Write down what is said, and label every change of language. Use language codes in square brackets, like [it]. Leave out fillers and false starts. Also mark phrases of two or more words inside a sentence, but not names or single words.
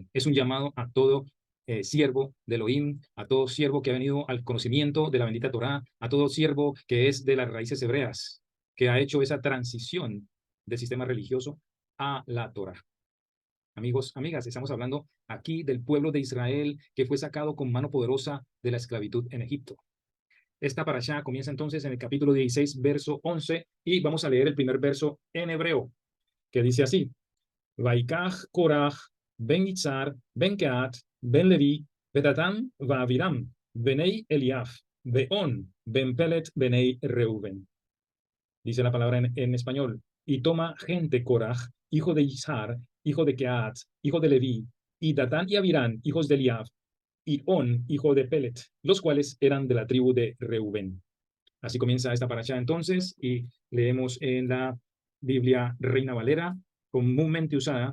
[es] Es un llamado a todo siervo de Elohim, a todo siervo que ha venido al conocimiento de la bendita Torá, a todo siervo que es de las raíces hebreas, que ha hecho esa transición del sistema religioso a la Torá. Amigos, amigas, estamos hablando aquí del pueblo de Israel que fue sacado con mano poderosa de la esclavitud en Egipto. Esta parashá comienza entonces en el capítulo 16, verso 11, y vamos a leer el primer verso en hebreo, que dice así: [he] ויקח קרח בן יצהר בן קהת בן לוי ודתן ואבירם בני אליאב ואון בן פלת בני ראובן. [es] Dice la palabra en español: y toma gente Korach, hijo de Izhar, hijo de Keat, hijo de Levi, y Datán y Avirán, hijos de Eliaf, y On, hijo de Pelet, los cuales eran de la tribu de Reuben. Así comienza esta parashá entonces, y leemos en la Biblia Reina Valera, comúnmente usada.